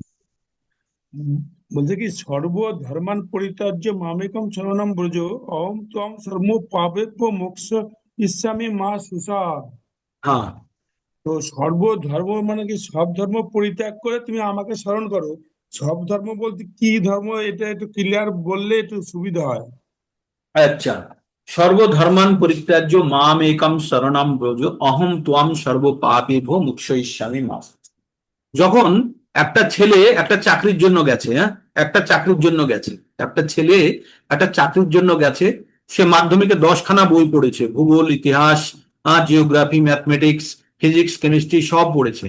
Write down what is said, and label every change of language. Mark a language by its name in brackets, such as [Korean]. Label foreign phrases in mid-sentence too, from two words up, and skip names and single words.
[Bangla] উম, বলছে কি, [Sanskrit] সর্ব ধর্মান পরিত্যাজ্য মামেকম শরণম ব্রজ, অহম ত্বং সর্ব পাপেভ্য মোক্ষ ইচ্ছামি মা সুষা। [Bangla] হ্যাঁ, তো সর্ব ধর্ম মানে কি, সব ধর্ম পরিত্যাগ করে তুমি আমাকে স্মরণ করো। সব ধর্ম বলতে কি ধর্ম, এটা একটু ক্লিয়ার বললে একটু সুবিধা হয়। আচ্ছা। [Sanskrit] সর্বধর্মান পরিত্যাজ্য মাম একম শরণম ব্রজ, অহম ত্বাম সর্ব পাপেভ্যো মুক্ষয়িষ্যামি মা। [Bangla] যখন একটা ছেলে একটা চাকরির জন্য গেছে, হ্যাঁ, একটা চাকরির জন্য গেছে, একটা ছেলে একটা চাকরির জন্য গেছে, সে মাধ্যমিকে 10খানা বই পড়েছে, ভূগোল, ইতিহাস, [English] geography, mathematics, physics, chemistry [Bangla] সব পড়েছে।